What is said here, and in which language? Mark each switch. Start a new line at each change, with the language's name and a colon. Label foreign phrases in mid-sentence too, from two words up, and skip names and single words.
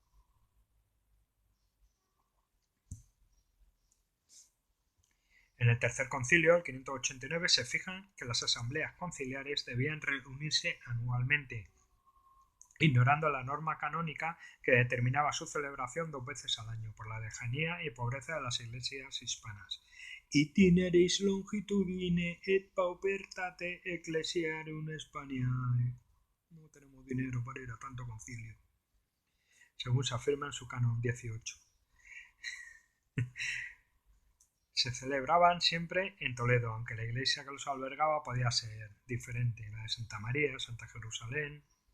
Spanish: En el Tercer Concilio, el 589, se fijan que las asambleas conciliares debían reunirse anualmente, ignorando la norma canónica que determinaba su celebración 2 veces al año por la lejanía y pobreza de las iglesias hispanas.
Latin: Itineris longitudine et paupertate ecclesiarum Hispaniae.
Spanish: No tenemos dinero para ir a tanto concilio, según se afirma en su canon 18. Se celebraban siempre en Toledo, aunque la iglesia que los albergaba podía ser diferente, la de Santa María, Santa Jerusalén.